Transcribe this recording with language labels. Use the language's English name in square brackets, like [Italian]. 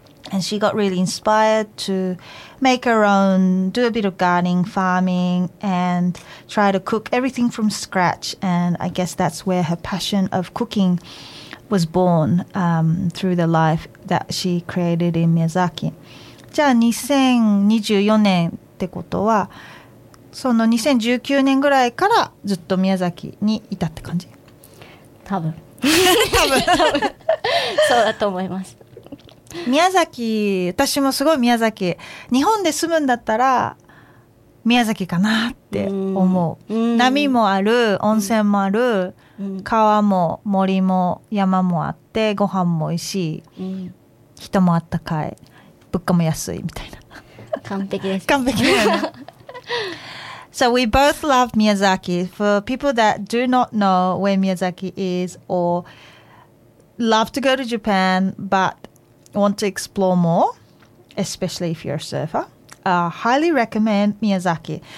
[English] And she got really inspired to make her own, do a bit of gardening, farming, and try to cook everything from scratch. And I guess that's where her passion of cooking was born, through the life that she created in Miyazaki. [Japanese] じゃあ2024年ってことは、その2019年ぐらいからずっと宮崎にいたって感じ？多分。多分。そうだと思います。宮崎、私もすごい宮崎、日本で住むんだったら宮崎かなって思う、うん、波もある、温泉もある、うん、川も森も山もあって、ご飯も美味しい、うん、人もあったかい、物価も安いみたいな。完璧です。完璧だな。 [English] So we both love Miyazaki. For people that do not know where Miyazaki is or love to go to Japan but want to explore more, especially if you're a surfer, I highly recommend Miyazaki.